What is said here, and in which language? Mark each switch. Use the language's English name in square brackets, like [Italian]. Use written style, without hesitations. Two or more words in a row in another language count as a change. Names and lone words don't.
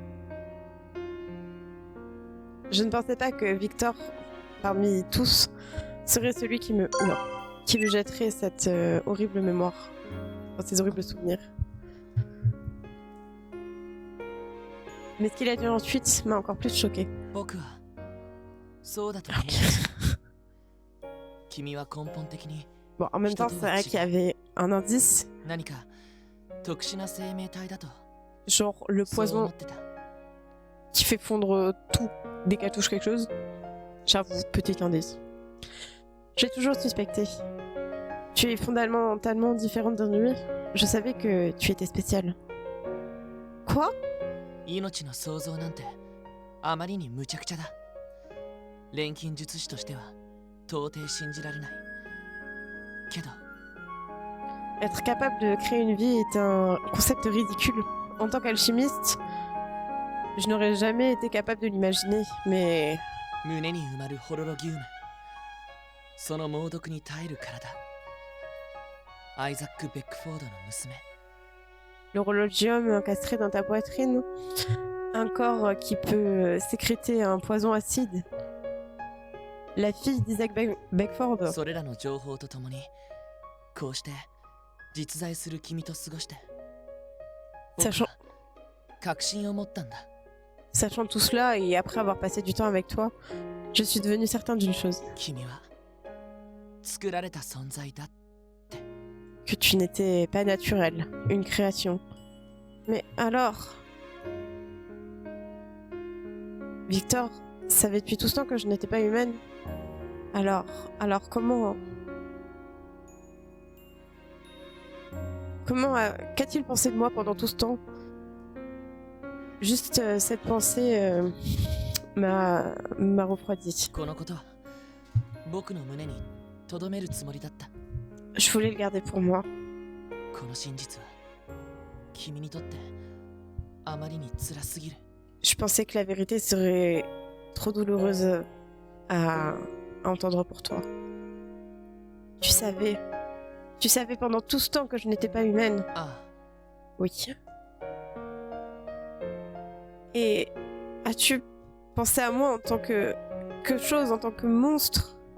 [French] Je ne pensais pas que Victor, parmi tous, serait celui qui me jetterait cette horrible mémoire, ces horribles souvenirs. Mais ce qu'il a dit ensuite m'a encore plus choquée. Okay. Bon, en même temps, c'est vrai qu'il y avait un indice. [Japanese] 何か特殊な生命体だと [French] Genre le [Japanese] そう思 [French] poison [Japanese] ってた。 [French] qui fait fondre tout dès qu'elle touche quelque chose. J'avoue, petit indice. J'ai toujours suspecté. Tu es fondamentalement différente de lui. Je savais que tu étais spéciale. Quoi? [Japanese] 命の創造なんてあまりに無茶苦茶だ。錬金術師としては到底信じられない。けど [French] Être capable de créer une vie est un concept ridicule. En tant qu'alchimiste, je n'aurais jamais été capable de l'imaginer, mais [Japanese] 胸に埋まるホロロギウム、その猛毒に耐える体。アイザック・ベックフォードの娘。 [French] l'horologium encastré dans ta poitrine, un corps qui peut sécréter un poison acide. La fille d'Isaac Beckford. [Japanese] それらの情報とともに、こうして実在する君と過ごして、僕 [French] Sachant, [Japanese] は確信を持ったんだ。 [French] sachant tout cela et après avoir passé du temps avec toi, je suis devenue certain d'une chose, [Japanese] 君は作られた存在だ。 [French] que tu n'étais pas naturel, une création. Mais alors... Victor savait depuis tout ce temps que je n'étais pas humaine. Alors comment... Qu'a-t-il pensé de moi pendant tout ce temps? Juste cette pensée m'a refroidi. [Japanese] このことは僕の胸に留めるつもりだった。 [French] Je voulais le garder pour moi. [Japanese] この真実は君にとってあまりに辛すぎる。 [French] Je pensais que la vérité serait trop douloureuse à entendre pour toi. Tu savais pendant tout ce temps que je n'étais pas humaine. あ Oui. Et as-tu pensé à moi en tant que chose, en tant que monstre?